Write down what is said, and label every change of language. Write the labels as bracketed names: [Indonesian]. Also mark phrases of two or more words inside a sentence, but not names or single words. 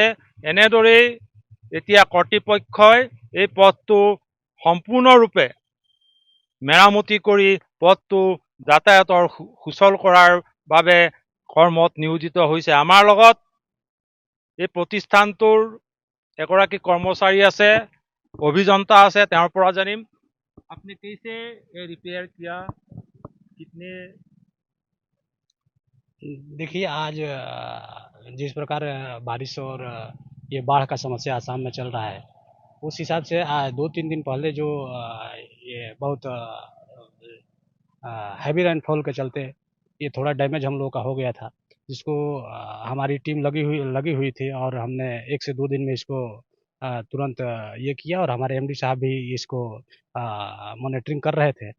[Assamese] এনেদৰেই এতিয়া কৰ্তৃপক্ষই এই পথটো সম্পূৰ্ণৰূপে মেৰামতি কৰি পথটো যাতায়াতৰ সুচল কৰাৰ বাবে কৰ্মত নিয়োজিত হৈছে। আমাৰ লগত এই প্ৰতিষ্ঠানটোৰ এগৰাকী কৰ্মচাৰী আছে, অভিযন্তা আছে, তেওঁৰ পৰা জানিম। [Hindi] आपने कैसे रिपेयर किया, कितने? देखिए, आज जिस प्रकार बारिश और ये बाढ़ का समस्या आसाम में चल रहा है, उस हिसाब से 2-3 दिन पहले जो ये बहुत [English] heavy rainfall [Hindi] के चलते ये थोड़ा डैमेज हम लोग का हो गया था, जिसको हमारी टीम लगी हुई थी और हमने 1 से 2 दिन में इसको तुरंत ये किया और हमारे एमडी साहब भी इसको मॉनिटरिंग कर रहे थे।